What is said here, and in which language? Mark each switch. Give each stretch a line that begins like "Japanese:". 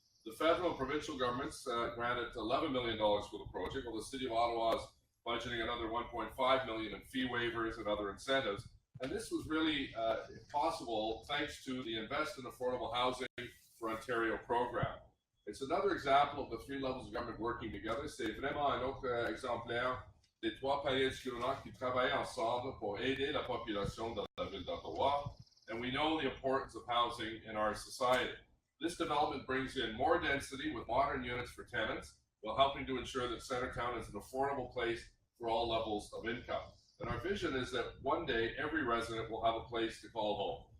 English: The federal and provincial governments granted $11 million for the project, while the City of Ottawa is budgeting another $1.5 million in fee waivers and other incentives. And this was really possible thanks to the Invest in Affordable Housing for Ontario program. It's another example of the three levels of government working together.
French: C'est vraiment un autre exemplaire des trois paliers du gouvernement qui travaillent ensemble pour aider la population de la ville d'Ottawa.
English: And we know the importance of housing in our society. This development brings in more density with modern units for tenants, while helping to ensure that Centertown is an affordable place for all levels of income. And our vision is that one day every resident will have a place to call home.